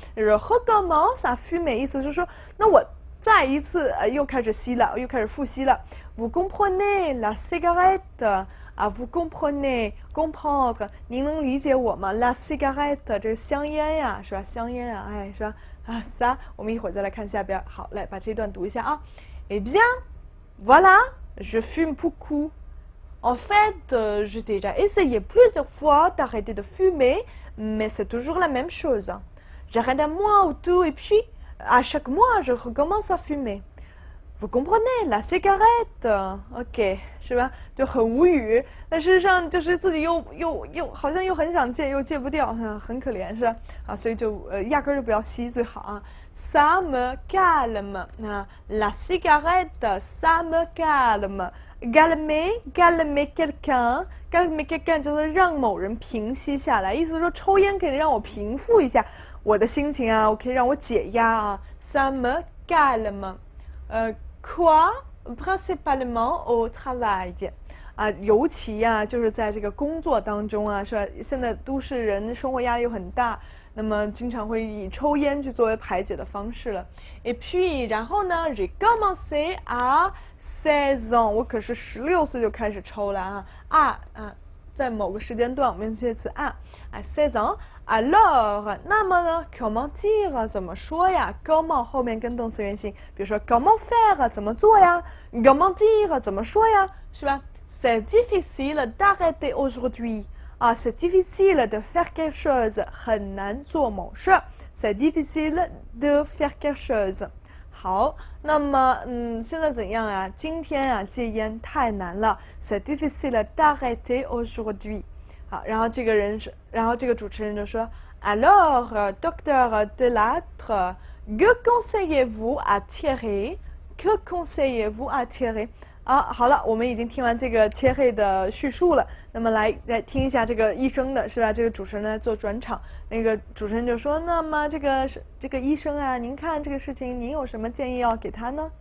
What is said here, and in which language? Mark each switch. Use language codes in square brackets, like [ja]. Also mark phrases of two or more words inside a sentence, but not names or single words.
[fr] recommence à fumer [zh] 意思就是说，那我再一次又开始吸了，又开始复吸了。 [fr] Vous comprenez la cigarette？啊 ，vous comprenez comprendre？ [zh] 您能理解我吗 ？ [fr] La cigarette [zh] 这个香烟呀，是吧？香烟啊，哎，是吧？啊，ça， 我们一会儿再来看下边。好，来把这段读一下啊。 [fr] Eh bien, voilà, je fume beaucoup. En fait, j'ai déjà essayé plusieurs fois d'arrêter de fumer, mais c'est toujours la même chose. J'arrête un mois ou deux et puis, à chaque mois, je recommence à fumer. Vous comprenez la cigarette? [zh] OK， 是吧？就很无语，但事实上就是自己又好像又很想戒，又戒不掉，很可怜，是吧？啊，所以就压根儿就不要吸最好啊。 [fr] Ça me calme， [zh] 那 [fr] la cigarette ça me calme。 calmer quelqu'un [zh] 就是让某人平息下来，意思是说抽烟可以让我平复一下我的心情啊，我可以让我解压啊。 [fr] Ça me calme， quoi principalement au travail。 [zh] 啊，尤其呀，就是在这个工作当中啊，是吧？现在都市人生活压力又很大，那么经常会以抽烟去作为排解的方式了。 [fr] Et puis， [zh] 然后呢 [fr] ，j'ai commencé à 16 ans， [zh] 我可是16岁就开始抽了啊在某个时间段，我们用这词啊16 ans。Alors，那么呢 ， [fr] comment dire [zh] 怎么说呀 ？comment 后面跟动词原形，比如说 [fr] comment faire [zh] 怎么做呀 ？ [fr] comment dire [zh] 怎么说呀？是吧？ [fr] C'est difficile d'arrêter aujourd'hui. Ah, c'est difficile de faire quelque chose. [zh] 很难做某事。 [fr] C'est difficile de faire quelque chose. [zh] 好，那么现在怎样啊？今天啊，戒烟太难了。 [fr] C'est difficile d'arrêter aujourd'hui. [zh] 好，然后这个主持人就说 [fr] Alors, docteur Delattre, que conseillez-vous à Thierry? Que conseillez-vous à Thierry? [zh] 啊，好了，我们已经听完这个切黑的叙述了，那么来听一下这个医生的，是吧？这个主持人来做转场，那个主持人就说：“那么这个医生啊，您看这个事情，您有什么建议要给他呢？